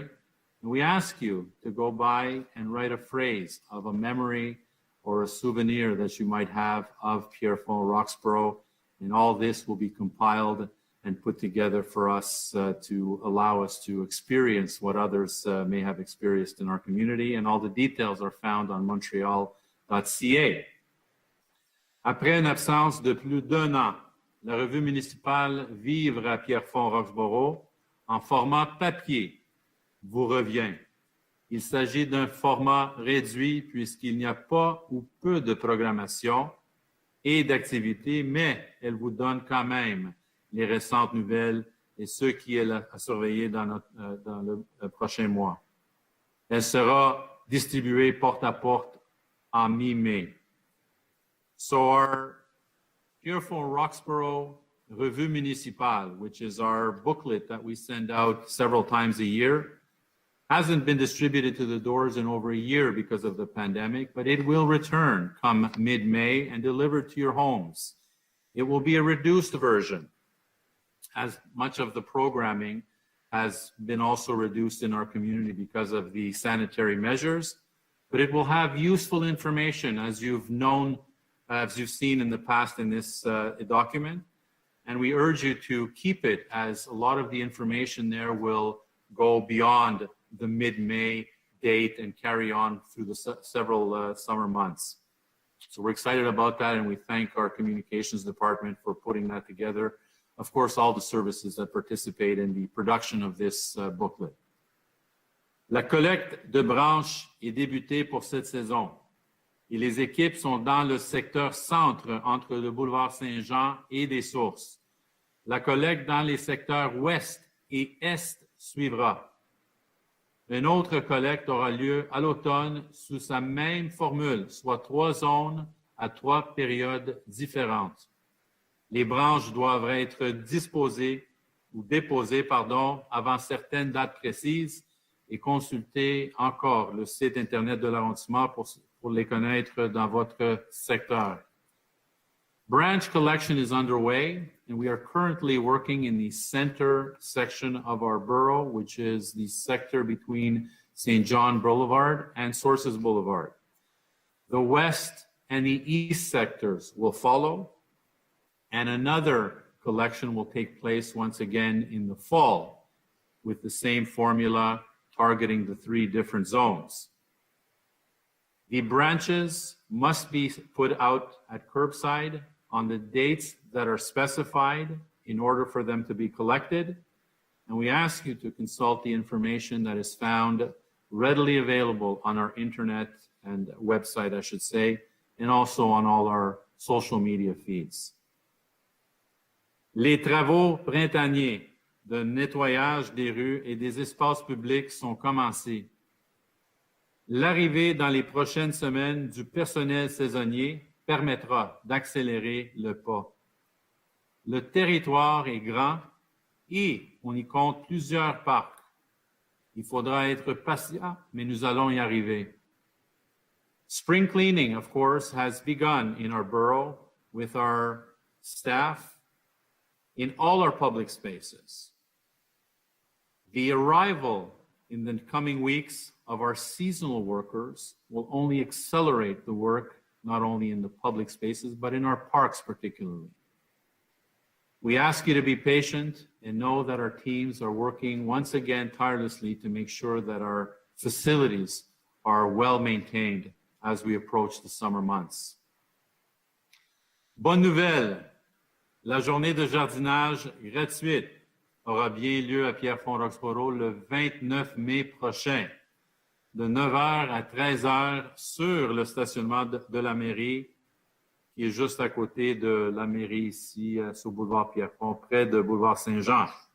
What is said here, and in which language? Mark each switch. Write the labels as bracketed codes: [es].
[en] And we ask you to go by and write a phrase of a memory or a souvenir that you might have of Pierrefonds Roxboro. And all this will be compiled and put together for us to allow us to experience what others may have experienced in our community. And all the details are found on montreal.ca. [fr] Après une absence de plus d'un an, la revue municipale Vivre à Pierrefonds Roxboro, en format papier, vous revient. Il s'agit d'un format réduit puisqu'il n'y a pas ou peu de programmation et d'activités, mais elle vous donne quand même les récentes nouvelles et ce qui est à surveiller dans le prochain mois. Elle sera distribuée porte à porte en mi-mai. [en] So our Pierrefonds Roxborough Revue Municipale, which is our booklet that we send out several times a year, hasn't been distributed to the doors in over a year because of the pandemic, but it will return come mid-May and delivered to your homes. It will be a reduced version, as much of the programming has been also reduced in our community because of the sanitary measures, but it will have useful information as you've seen in the past in this document. And we urge you to keep it, as a lot of the information there will go beyond the mid-May date and carry on through the several summer months. So we're excited about that, and we thank our communications department for putting that together. Of course, all the services that participate in the production of this booklet. [fr] La collecte de branches est débutée pour cette saison et les équipes sont dans le secteur centre entre le boulevard Saint-Jean et des sources. La collecte dans les secteurs ouest et est suivra. Une autre collecte aura lieu à l'automne sous sa même formule, soit 3 zones à 3 périodes différentes. Les branches doivent être déposées avant certaines dates précises et consulter encore le site Internet de l'arrondissement pour les connaître dans votre secteur. [en] Branch collection is underway, and we are currently working in the center section of our borough, which is the sector between St. John Boulevard and Sources Boulevard. The west and the east sectors will follow, and another collection will take place once again in the fall with the same formula targeting the 3 different zones. The branches must be put out at curbside on the dates that are specified in order for them to be collected. And we ask you to consult the information that is found readily available on our internet and website, I should say, and also on all our social media feeds. [fr] Les travaux printaniers de nettoyage des rues et des espaces publics sont commencés. L'arrivée dans les prochaines semaines du personnel saisonnier permettra d'accélérer le pas. Le territoire est grand et on y compte plusieurs parcs. Il faudra être patient, mais nous allons y arriver. [en] Spring cleaning, of course, has begun in our borough with our staff in all our public spaces. The arrival in the coming weeks of our seasonal workers will only accelerate the work not only in the public spaces, but in our parks particularly. We ask you to be patient and know that our teams are working once again tirelessly to make sure that our facilities are well maintained as we approach the summer months. [fr] Bonne nouvelle, la journée de jardinage gratuite aura bien lieu à Pierrefonds-Roxborough le 29 mai prochain, de 9h à 13h sur le stationnement de la mairie, qui est juste à côté de la mairie ici, sur boulevard Pierrefonds, près de boulevard Saint-Jean.